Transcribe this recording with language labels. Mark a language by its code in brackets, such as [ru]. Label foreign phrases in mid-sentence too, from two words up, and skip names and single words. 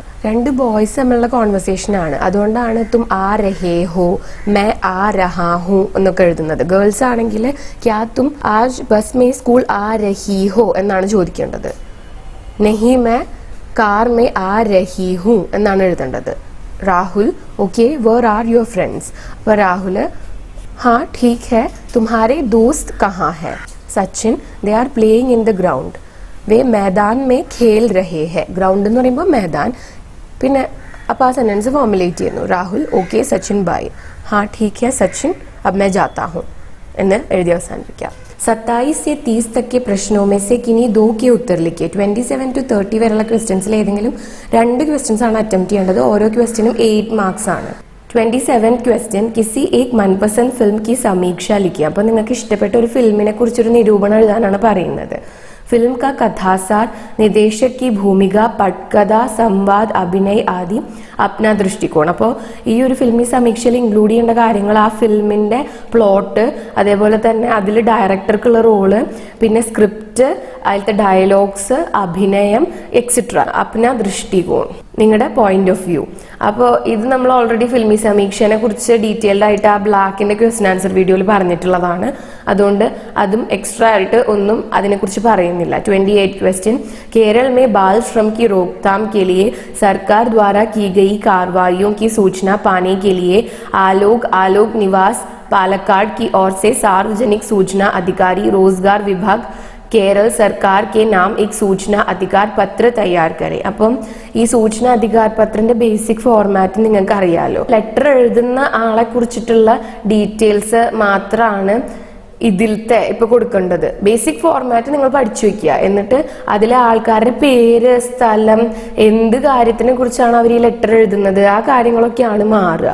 [ml] 2 ബോയ്സ് തമ്മിലുള്ള കോൺവെർസേഷൻ ആണ്, അതുകൊണ്ടാണ് [hi] तुम आ रहे हो, मैं आ रहा हूँ [ml] എന്നൊക്കെ എഴുതുന്നത്. [hi] ഗേൾസ് ആണെങ്കിൽ क्या तुम आज बस में स्कूल आ रही हो എന്നാണ് ചോദിക്കേണ്ടത്. नहीं मैं कार में आ रही हूँ എന്നാണ് എഴുതേണ്ടത്. [en] രാഹുൽ, okay where are your friends. അപ്പോൾ രാഹുൽ, [hi] हाँ ठीक है, तुम्हारे दोस्त कहाँ है. सचिन, [en] they are playing in the ground, [hi] वे मैदान में खेल रहे हैं. [ml] ഗ്രൗണ്ട് എന്ന് പറയുമ്പോൾ मैदान. പിന്നെ അപ്പോൾ ആ സെന്റൻസ് ഫോർമുലേറ്റ് ചെയ്യുന്നു. [en] രാഹുൽ, ഓക്കെ സച്ചിൻ ബൈ, [hi] हाँ ठीक है सचिन, अब मैं जाता हूँ [ml] എന്ന് എഴുതി അവസാനിപ്പിക്കാം. [hi] 27 से 30 तक के प्रश्नों में से किन्हीं 2 के उत्तर लिखिए. [ml] 27 to 30 വരെയുള്ള ക്വസ്റ്റ്യൻസിൽ ഏതെങ്കിലും 2 ക്വസ്റ്റ്യൻസ് ആണ് അറ്റംപ്റ്റ് ചെയ്യേണ്ടത്. ഓരോ ക്വസ്റ്റ്യനും 8 മാർക്സ് ആണ്. [hi] 27th क्वेश्चन, किसी एक मनपसंद फिल्म की समीक्षा लिखिए. [ml] അപ്പോൾ നിങ്ങൾക്ക് ഇഷ്ടപ്പെട്ട ഒരു ഫിലിമിനെ കുറിച്ചൊരു നിരൂപണം എഴുതാനാണ് പറയുന്നത്. [hi] फिल्म का कथासार, निर्देशक की भूमिका, पटकथा, संवाद, अभिनय आदि अपना दृष्टिकोण. [ml] അപ്പോൾ ഈ ഒരു ഫിലിമി സമീക്ഷയിൽ ഇൻക്ലൂഡ് ചെയ്യേണ്ട കാര്യങ്ങൾ ആ ഫിലിമിന്റെ പ്ലോട്ട്, അതേപോലെ തന്നെ അതിൽ ഡയറക്ടർക്കുള്ള റോള്, പിന്നെ സ്ക്രിപ്റ്റ്, അതിലത്തെ ഡയലോഗ്സ്, അഭിനയം എക്സെട്ര. [hi] अपना दृष्टिकोण, [ml] നിങ്ങളുടെ [en] point of view. [ml] അപ്പോൾ ഇത് നമ്മൾ ഓൾറെഡി ഫിലിമി സമീക്ഷനെ കുറിച്ച് ഡീറ്റെയിൽഡ് ആയിട്ട് ആ ബ്ലാക്കിന്റെ ക്വസ്റ്റ്യൻ ആൻസർ വീഡിയോയിൽ പറഞ്ഞിട്ടുള്ളതാണ്. അതുകൊണ്ട് അതും എക്സ്ട്രാ ആയിട്ട് ഒന്നും അതിനെക്കുറിച്ച് പറയുന്നില്ല. [hi] 28 क्वेश्चन, केरल में बाल श्रम की रोकथाम के लिए सरकार द्वारा की गई कार्रवाइयों की सूचना पाने के लिए आलोक निवास पालक्काड की ओर से सार्वजनिक सूचना अधिकारी रोजगार विभाग [ml] കേരള സർക്കാർ [hi] के नाम एक सूचना अधिकार पत्र तैयार करें. [ml] അപ്പം ഈ സൂചന അധികാർ പത്രത്തിന്റെ [en] basic format [ml] നിങ്ങൾക്ക് അറിയാലോ. ലെറ്റർ എഴുതുന്ന ആളെ കുറിച്ചിട്ടുള്ള ഡീറ്റെയിൽസ് മാത്രമാണ് ഇതിലത്തെ ഇപ്പൊ കൊടുക്കേണ്ടത്. [en] basic format [ml] നിങ്ങൾ പഠിച്ചു വെക്കുക. എന്നിട്ട് അതിലെ ആൾക്കാരുടെ പേര്, സ്ഥലം, എന്ത് കാര്യത്തിനെ കുറിച്ചാണ് അവർ ഈ ലെറ്റർ എഴുതുന്നത്, ആ കാര്യങ്ങളൊക്കെയാണ് മാറുക.